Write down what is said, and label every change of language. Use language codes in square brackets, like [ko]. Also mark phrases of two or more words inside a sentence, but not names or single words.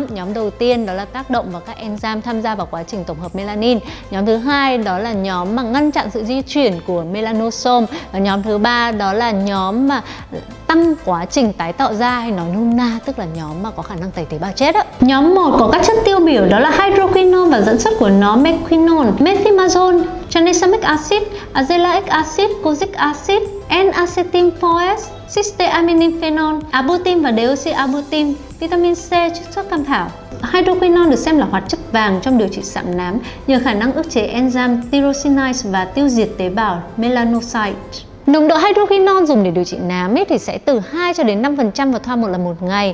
[vi] Nhóm đầu tiên đó là tác động vào các enzyme tham gia vào quá trình tổng hợp melanin. Nhóm thứ hai đó là nhóm mà ngăn chặn sự di chuyển của melanosome. Và nhóm thứ ba đó là nhóm mà tăng quá trình tái tạo da, hay nói nôm na tức là nhóm mà có khả năng tẩy tế bào chết. Nhóm 1 có các chất tiêu biểu đó là hydroquinone và dẫn xuất của nó mequinone, methimazole, tranexamic acid, azelaic acid, kojic acid, N-acetyl-CoA, cysteaminin phenol, arbutin và deoxyarbutin, vitamin C, chiết xuất cam thảo. Hydroquinone được xem là hoạt chất vàng trong điều trị sạm nám nhờ khả năng ức chế enzyme tyrosinase và tiêu diệt tế bào melanocyte. Nồng độ hydroquinone dùng để điều trị nám thì sẽ từ 2 cho đến 5% vào thoa một lần một ngày.